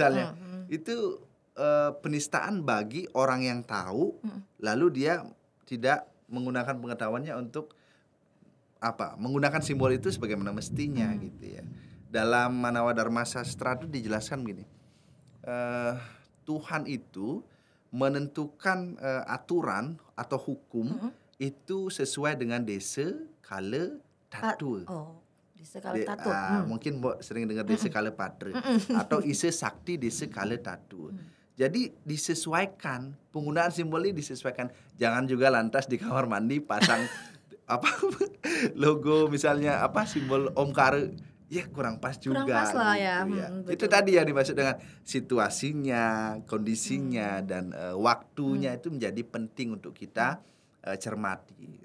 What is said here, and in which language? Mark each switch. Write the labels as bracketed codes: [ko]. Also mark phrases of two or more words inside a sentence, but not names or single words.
[id] misalnya, itu penistaan bagi orang yang tahu, lalu dia tidak menggunakan pengetahuannya untuk menggunakan simbol itu sebagaimana mestinya gitu ya. Dalam Manawa Dharma Sastra itu dijelaskan begini, Tuhan itu menentukan aturan atau hukum itu sesuai dengan desa, kala, tatua. Desa kala tatua. Mungkin Mbok sering dengar desa kala padre atau ise sakti desa kala tatua. Jadi disesuaikan, penggunaan simbol ini disesuaikan. Jangan juga lantas di kamar mandi pasang logo misalnya simbol Omkara, ya kurang pas juga. Kurang pas lah ya. Gitu ya. Itu Betul. tadi yang dimaksud dengan situasinya, kondisinya dan waktunya itu menjadi penting untuk kita cermati.